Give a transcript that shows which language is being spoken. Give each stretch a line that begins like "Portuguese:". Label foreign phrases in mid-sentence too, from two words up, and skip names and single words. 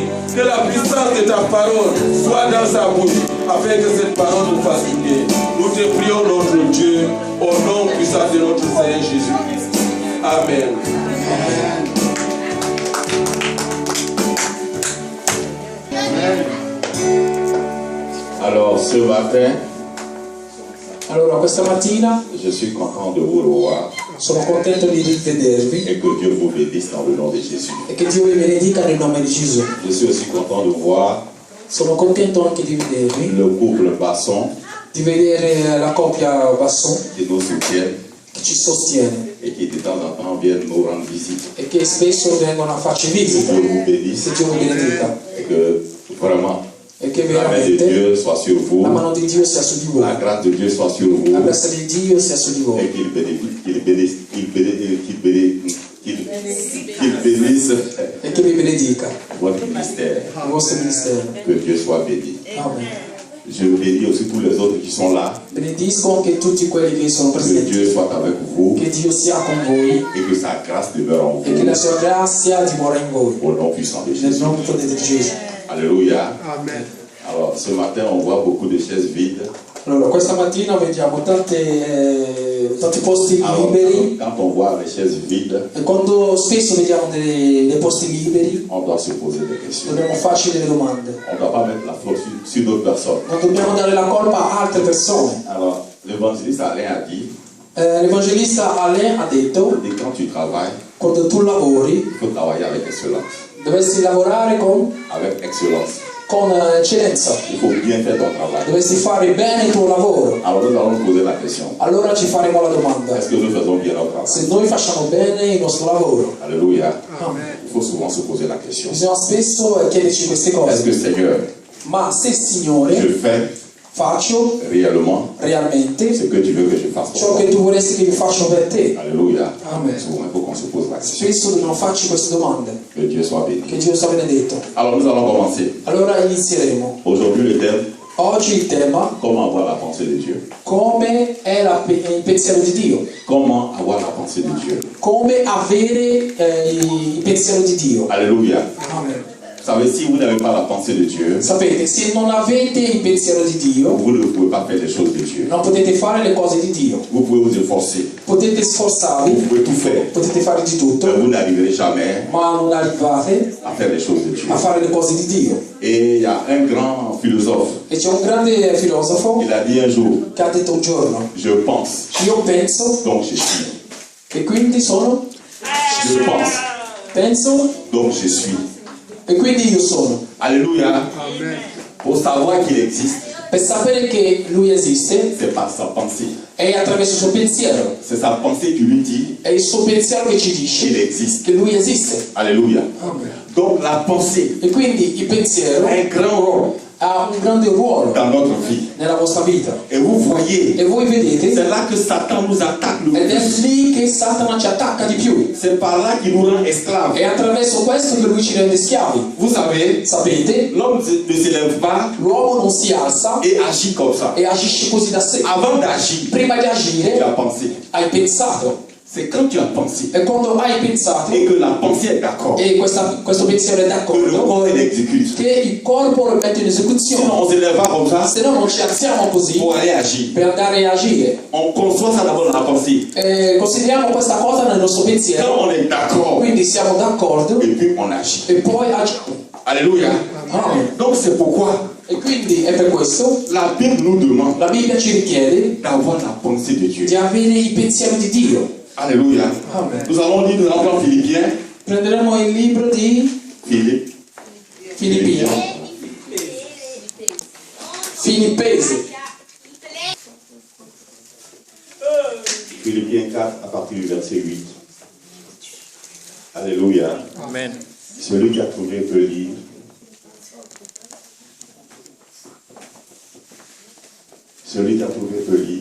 French: Que la puissance de ta parole soit dans sa bouche, afin que cette parole nous fasse du bien. Nous te prions, notre Dieu, au nom puissant de notre Seigneur Jésus-Christ. Amen. Alors ce matin,
Italian: Allora, questa mattina
French: je suis content de vous revoir
Italian: sono contento di rivedervi
French: et que Dieu vous bénisse dans le nom de Jésus.
Italian: e che Dio vi benedica nel nome di Gesù.
French: Je suis aussi content de voir
Italian: Sono contento anche di vedervi,
French: le couple Basson
Italian: di vedere la coppia Basson
French: qui nous soutient
Italian: che ci sostiene
French: et qui de temps en temps viennent nous rendre visite.
Italian: e che spesso vengono a farci
French: Que
Italian: visita.
French: Dieu vous bénisse
Italian: Che Dio vi benedica
French: et que vraiment
Italian: e che
French: la main de
Italian: veramente
French: Dieu soit sur vous,
Italian: la mano di Dio sia su di voi,
French: la grâce de Dieu soit sur vous
Italian: la grazia di Dio sia su di voi
French: et qu'il bénisse
Italian: e che vi benedica
French: votre ministère.
Italian: il vostro ministero.
French: Que Dieu soit béni. Amen. Je bénis aussi tous les autres qui sont là.
Italian: Benedisco anche tutti quelli che sono
French: Que
Italian: presenti,
French: Dieu soit avec vous
Italian: che Dio sia con voi
French: et que sa grâce demeure en
Italian: e che la
French: vous.
Italian: sua grazia dimora in voi
French: Au nom puissant de
Italian: nel
French: Jésus.
Italian: nome di Gesù.
French: Alléluia. Amen. Alors ce matin, on voit beaucoup de chaises vides.
Italian: Allora, questa mattina vediamo tanti posti
French: Alors,
Italian: liberi
French: quand on voit les chaises vides,
Italian: e quando spesso vediamo dei posti liberi
French: on doit se poser des questions.
Italian: dobbiamo farci delle domande.
French: On ne doit pas mettre la faute sur d'autres personnes.
Italian: Non dobbiamo dare la colpa a altre persone.
French: Alors, l'évangéliste Alain a dit,
Italian: L'evangelista Alain ha detto:
French: et quand tu travailles,
Italian: quando tu lavori
French: il faut travailler avec excellence.
Italian: dovresti lavorare con eccellenza,
French: Il faut bien faire ton travail.
Italian: dovresti fare bene il tuo lavoro.
French: Alors nous allons poser la question.
Italian: Allora ci faremo la domanda:
French: Est-ce que nous faisons bien notre travail?
Italian: se noi facciamo bene il nostro lavoro?
French: Alléluia. Amen. Il faut souvent se poser la question.
Italian: Bisogna spesso chiederci queste
French: Est-ce que
Italian: cose.
French: Seigneur,
Italian: Ma se il Signore
French: je fais
Italian: faccio
French: réellement
Italian: realmente
French: ce que tu veux que je fasse
Italian: ciò
French: pour toi.
Italian: che tu vorresti che io faccia per te.
French: Alléluia. Amen. Souvent, il faut qu'on se pose la question.
Italian: Spesso dobbiamo farci queste domande.
French: Que Dieu soit béni.
Italian: Che Dio sia benedetto.
French: Alors, nous allons commencer.
Italian: Allora inizieremo.
French: Aujourd'hui, le thème,
Italian: Oggi il tema:
French: comment avoir la pensée de Dieu.
Italian: come è il pensiero di Dio.
French: Comment avoir la pensée de Dieu.
Italian: Come avere il pensiero di Dio.
French: Alléluia. Amen. Vous savez, si vous n'avez pas la pensée de Dieu,
Italian: Sapete, se non avete il pensiero di Dio,
French: vous ne pouvez pas faire les choses de Dieu.
Italian: non potete fare le cose di Dio.
French: Vous pouvez vous efforcer.
Italian: Potete
French: Vous
Italian: sforzarvi,
French: pouvez tout faire.
Italian: potete fare di
French: Mais
Italian: tutto,
French: vous n'arriverez jamais
Italian: ma non arrivate
French: à faire les choses de Dieu.
Italian: a fare le cose di Dio.
French: Et il y a un grand philosophe,
Italian: E c'è un grande filosofo
French: il a dit un jour,
Italian: che ha detto un giorno:
French: je pense,
Italian: io penso
French: donc je suis.
Italian: e quindi sono,
French: Je pense,
Italian: penso
French: donc je suis.
Italian: e quindi io sono.
French: Alléluia. Pour savoir qu'il existe,
Italian: Per sapere che lui esiste
French: c'est par sa pensée.
Italian: è attraverso il suo pensiero,
French: C'est sa pensée qui lui dit
Italian: è il suo pensiero che ci
French: qu'il
Italian: dice
French: existe.
Italian: che lui esiste.
French: Alléluia. Amen. Donc la pensée
Italian: E quindi il pensiero
French: a un grand rôle
Italian: ha un grande ruolo
French: dans notre vie.
Italian: nella vostra vita.
French: Et vous voyez,
Italian: E voi vedete,
French: c'est là que Satan nous attaque le
Italian: ed è
French: plus.
Italian: lì che Satana ci attacca di più.
French: C'est par là qu'il nous rend esclaves.
Italian: È attraverso questo che lui ci rende schiavi.
French: Vous savez,
Italian: Sapete,
French: l'homme ne s'élève pas
Italian: l'uomo non si alza
French: et agit comme ça.
Italian: e agisce così da sé.
French: Avant d'agir,
Italian: Prima di
French: tu
Italian: agire
French: as pensé.
Italian: hai pensato.
French: C'est quand tu as pensé
Italian: E quando hai pensato
French: et que la pensée est d'accord,
Italian: e questo pensiero è
French: que le
Italian: d'accordo,
French: corps l'exécute.
Italian: che il corpo lo mette in esecuzione.
French: Sinon, on ne s'élève pas comme ça
Italian: Se no non ci alziamo così
French: pour aller agir.
Italian: per andare a agire.
French: On conçoit ça d'abord dans la pensée.
Italian: Consideriamo questa cosa nel nostro
French: Quand
Italian: pensiero,
French: on est d'accord,
Italian: quindi siamo d'accordo
French: et puis on agit.
Italian: e poi agiamo.
French: Alléluia. Amen. Donc c'est pourquoi
Italian: E quindi è per questo
French: la Bible nous demande
Italian: la Bibbia ci richiede
French: d'avoir la pensée de Dieu.
Italian: di avere il pensiero di Dio.
French: Alléluia. Amen. Nous allons lire dans Philippiens.
Italian: Prenderemo il libro di
French: Philippe.
Italian: Filippini. Filippesi.
French: Philippiens 4 à partir du verset 8. Alléluia. Amen. Celui qui a trouvé peut lire. Celui qui a trouvé peut lire.